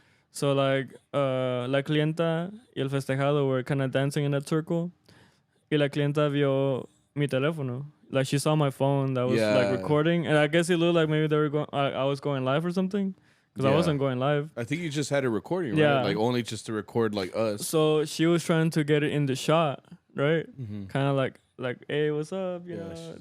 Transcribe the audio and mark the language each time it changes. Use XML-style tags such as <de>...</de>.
<en>So like</en> <es>la clienta y el festejado</es> <en>were kind of dancing in that circle.</en> <es>Y la clienta vio mi teléfono.</es> <en>Like she saw my phone that was like Yeah. recording, and I guess it looked like maybe they were going. I was going live or something, because I Yeah. wasn't going live. I think you just had a recording, right? Yeah. Like only just to record like us. So she was trying to get it in the shot, right? Mm-hmm. Kind of like, hey, what's up? You know, she's, like,</en>